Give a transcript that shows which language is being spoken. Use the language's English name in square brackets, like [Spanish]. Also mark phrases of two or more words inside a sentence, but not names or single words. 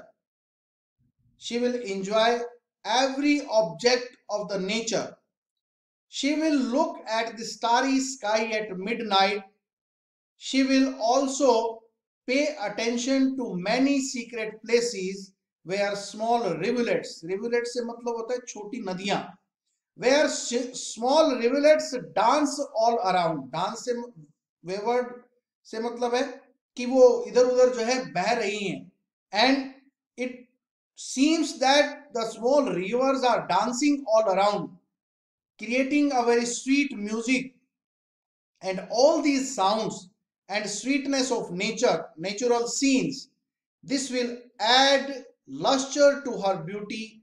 [English] She will enjoy every object of the nature. She will look at the starry sky at midnight. She will also pay attention to many secret places where small rivulets, rivulets [Hindi] से मतलब होता है छोटी नदियां, [English] where small rivulets dance all around, dance [Hindi] से wavered से मतलब है कि वो इधर उधर जो है बह रही हैं, [English] and it seems that the small rivers are dancing all around, creating a very sweet music, and all these sounds and sweetness of nature, natural scenes, this will add luster to her beauty.